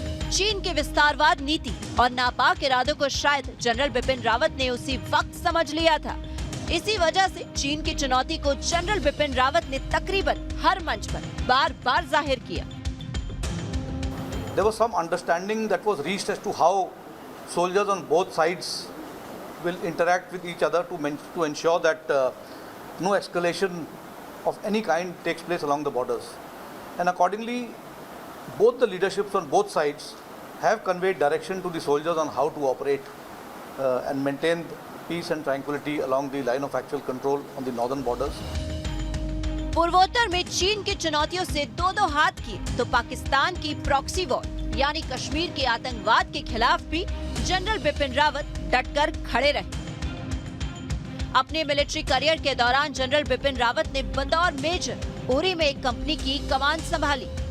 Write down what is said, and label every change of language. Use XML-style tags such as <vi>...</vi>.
<hi>चीन के विस्तारवाद नीति और नापाक इरादों को शायद जनरल बिपिन रावत ने उसी वक्त समझ लिया था। इसी वजह से चीन की चुनौती को जनरल बिपिन रावत ने तकरीबन हर मंच पर बार-बार जाहिर किया।</hi> <en>There was some understanding that was reached as to how soldiers on both sides will interact with each other to ensure that no escalation of any kind takes place along the borders. And accordingly, both the leaderships on both sides have conveyed direction to the soldiers on how to operate and maintain peace and tranquility along the line of actual control on the northern borders.</en> <hi>पूर्वोत्तर में चीन की चुनौतियों से दो हाथ किए तो पाकिस्तान की प्रॉक्सी वॉर यानी कश्मीर के आतंकवाद के खिलाफ भी जनरल बिपिन रावत डटकर खड़े रहे। अपने मिलिट्री करियर के दौरान जनरल बिपिन रावत ने बतौर मेजर उरी में एक कंपनी की कमान संभाली।</hi>